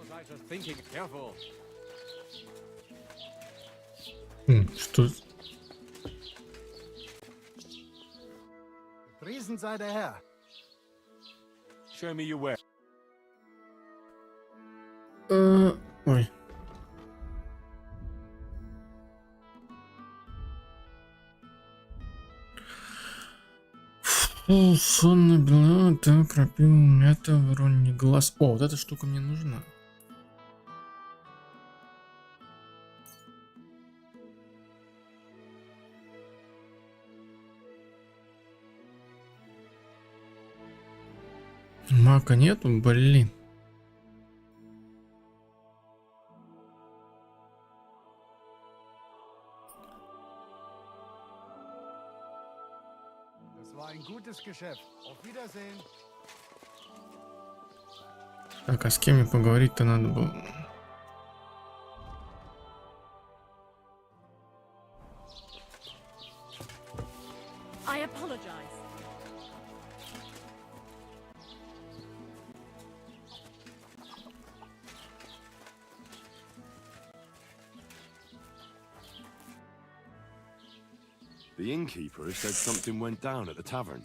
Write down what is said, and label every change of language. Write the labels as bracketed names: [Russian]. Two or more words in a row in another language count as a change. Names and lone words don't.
[English] Just thinking. Careful. [Russian] Что? [German] Riesen sei der Herr. [English] Show me your way. [Russian] Ой. Сонный блин, так, крапива, мята, вороньий глаз. О, вот эта штука мне нужна. Мака нету, блин. [German] Das war ein gutes Geschäft. Auf Wiedersehen. [Russian] Так, а с кем мне поговорить-то надо было? [English] I apologize. The innkeeper said something went down at the tavern.